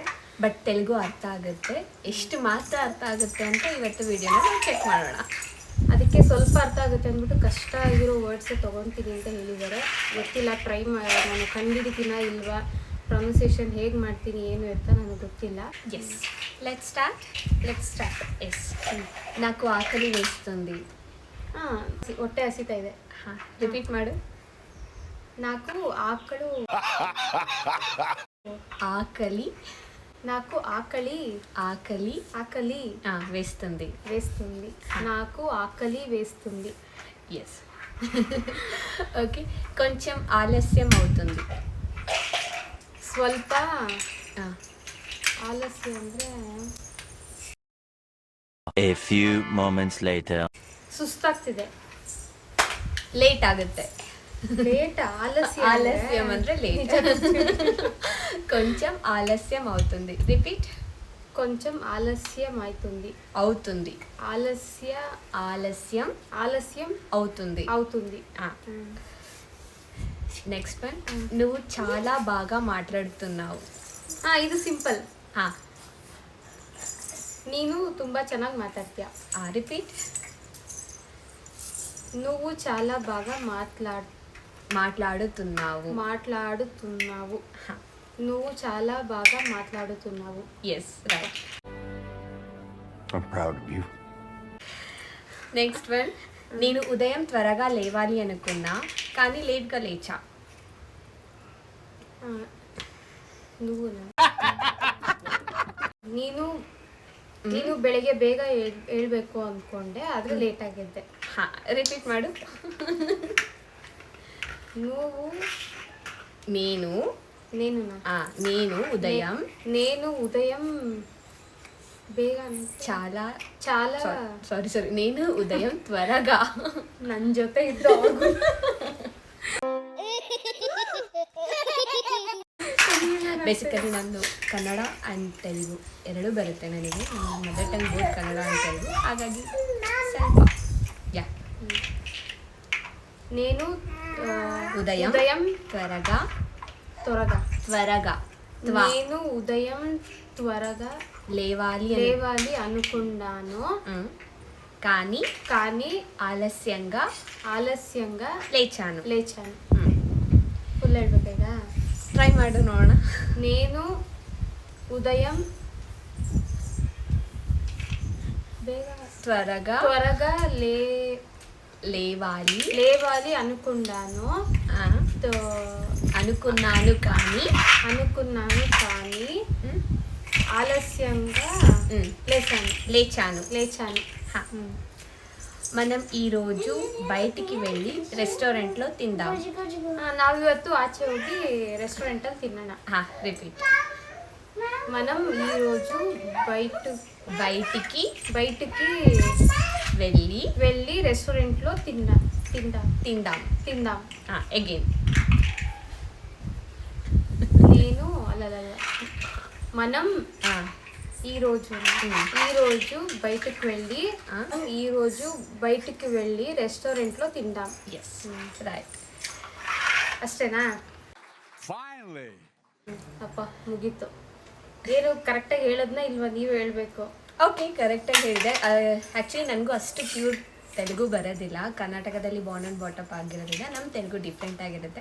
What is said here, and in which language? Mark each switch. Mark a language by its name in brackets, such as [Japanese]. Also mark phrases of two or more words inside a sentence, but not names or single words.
[Kannada] ಬಟ್ ತೆಲುಗು ಅರ್ಥ ಆಗುತ್ತೆ, ಎಷ್ಟು ಮಾತ್ರ ಅರ್ಥ ಆಗುತ್ತೆ ಅಂತ ಇವತ್ತು ವಿಡಿಯೋನ ನಾವು ಚೆಕ್ ಮಾಡೋಣ. ಅದಕ್ಕೆ ಸ್ವಲ್ಪ ಅರ್ಥ ಆಗುತ್ತೆ ಅಂದ್ಬಿಟ್ಟು ಕಷ್ಟ ಆಗಿರೋ ವರ್ಡ್ಸೇ ತೊಗೊತೀನಿ ಅಂತ ಹೇಳಿದ್ದಾರೆ. ಗೊತ್ತಿಲ್ಲ, ಟ್ರೈ ನಾನು ಕಂಡುಹಿಡಿತೀನ ಇಲ್ವಾ, ಪ್ರೊನೌನ್ಸಿಯೇಷನ್ ಹೇಗೆ ಮಾಡ್ತೀನಿ ಏನು ಅಂತ ನನಗೆ ಗೊತ್ತಿಲ್ಲ. [English] Yes, let's start. Yes, [Telugu] నాకు ఆకలి వేస్తుంది. [Kannada] ಹೊಟ್ಟೆ ಹಸಿತಾ ಇದೆ. ರಿಪೀಟ್ ಮಾಡು. [Telugu] నాకు ಆಕಳು ఆకలి నాకు ఆకలి వేస్తుంది. నాకు ఆకలి వేస్తుంది. ఎస్. ఓకే, కొంచెం ఆలస్యం అవుతుంది. [Kannada] ಸ್ವಲ್ಪ ಆಲಸ್ಯ ಅಂದರೆ [English] A few moments later. [Kannada] ಸುಸ್ತಾಗ್ತಿದೆ. ಲೇಟ್ ಆಗುತ್ತೆ. ಲೇಟ್ ఆలస్యం ಅಂದ್ರೆ ಲೇಟ್. [Telugu] కొంచెం ఆలస్యం అవుతుంది. రిపీట్. కొంచెం ఆలస్యం అవుతుంది. ఆలస్యం అవుతుంది. [English] next one, [Telugu] నువ్వు చాలా బాగా మాట్లాడుతున్నావు. [Kannada] ಇದು ಸಿಂಪಲ್. ನೀನು ತುಂಬಾ ಚೆನ್ನಾಗಿ ಮಾತಾಡ್ತೀಯ. ರಿಪೀಟ್. [Telugu] నువ్వు చాలా బాగా మాట్లాడుతున్నావు. నువ్వు చాలా బాగా మాట్లాడుతున్నావు. [English] Yes, right. I'm proud of you. Next one, [Telugu] నేను ఉదయం త్వరగా లేవాలి అనుకున్నా కానీ లేట్గా లేచా. [Kannada] ನೀನು ಬೆಳಿಗ್ಗೆ ಬೇಗ ಹೇಳ್ಬೇಕು ಅಂದ್ಕೊಂಡೆ, ಆದರೆ ಲೇಟ್ ಆಗಿದ್ದೆ. ರಿಪೀಟ್ ಮಾಡು. [Telugu] నేను ఉదయం ಬೇಗ చాలా ಸಾರಿ నేను ఉదయం త్వరగా [Kannada] ನನ್ನ ಜೊತೆ ಇದ್ದು ಬೇಸಿಕಲಿ ನಂದು ಕನ್ನಡ ಆ್ಯಂಡ್ ತೆಲುಗು ಎರಡೂ ಬರುತ್ತೆ ನನಗೆ. [English] mother tongue both Kannada and Telugu, [Kannada] ಹಾಗಾಗಿ ಸ್ವಲ್ಪ [Telugu] నేను ఉదయం త్వరగా నేను ఉదయం త్వరగా లేవాలి అనుకున్నాను కానీ ఆలస్యంగా లేచాను. [Kannada] ಫುಲ್ ಹೇಳ್ಬೇಕಾ? ಟ್ರೈ ಮಾಡು ನೋಡೋಣ. [Telugu] నేను ఉదయం త్వరగా లేవాలి అనుకున్నాను కానీ ఆలస్యంగా లేచాను. మనం ఈరోజు బయటికి వెళ్ళి రెస్టారెంట్లో తిందాం. [Kannada] ನಾವಿವತ್ತು ಆಚೆ ಹೋಗಿ ರೆಸ್ಟೋರೆಂಟಲ್ಲಿ ತಿನ್ನೋಣ. ರಿಪೀಟ್. [Telugu] మనం ఈరోజు బయటికి వెళ్ళి రెస్టారెంట్లో తిందాం. అగైన్. మనం ఈరోజు బయటికి వెళ్ళి రెస్టారెంట్లో తిందాం. [English] Yes, right. [Kannada] ಅಷ್ಟೇನಾ? ಅಪ್ಪ ಮುಗೀತು. ಏನು ಕರೆಕ್ಟಾಗಿ ಹೇಳೋದನ್ನ ಇಲ್ವಾ ನೀವು ಹೇಳಬೇಕು? ಓಕೆ, ಕರೆಕ್ಟಾಗಿ ಹೇಳಿದೆ. ಆ್ಯಕ್ಚುಲಿ ನನಗೂ ಅಷ್ಟು ಪ್ಯೂರ್ ತೆಲುಗು ಬರೋದಿಲ್ಲ, ಕರ್ನಾಟಕದಲ್ಲಿ [English] born and brought up [Kannada] ಆಗಿರೋದ್ರಿಂದ ನಮ್ಮ ತೆಲುಗು ಡಿಫ್ರೆಂಟ್ ಆಗಿರುತ್ತೆ.